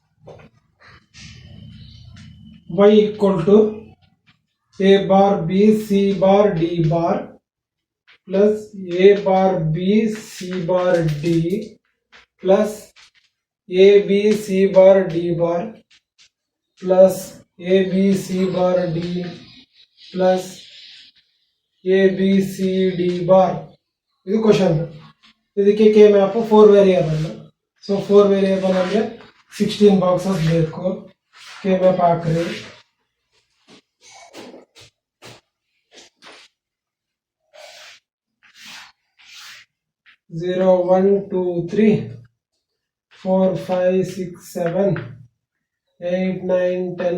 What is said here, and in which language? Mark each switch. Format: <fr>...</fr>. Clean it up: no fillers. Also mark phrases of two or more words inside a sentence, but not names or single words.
<en>y equal to a bar b c bar d bar plus a bar b c bar d plus a b c bar d bar plus a b c bar d plus a b c d bar.</en> <kn>ಇದು ಕ್ವಶನ್. ಇದಕ್ಕೆ</kn> <en>K map 4 variable. so 4 variable</en> <kn>ಅಂದರೆ</kn> <en>16 boxes</en> <kn>ಬೇಕು.</kn> <en>K map</en> <kn>ಹಾಕ್ರಿ.</kn> <en>ಝೀರೋ 1 2 3 4 5 6 7 8 9 10</en>